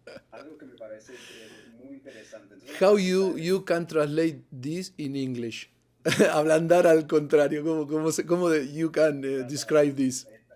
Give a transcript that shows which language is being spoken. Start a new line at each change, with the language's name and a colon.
Spanish: Algo que me parece muy interesante. Entonces,
English: How you can translate this in English?
Spanish: Ablandar al contrario.
English: ¿Cómo you can describe this?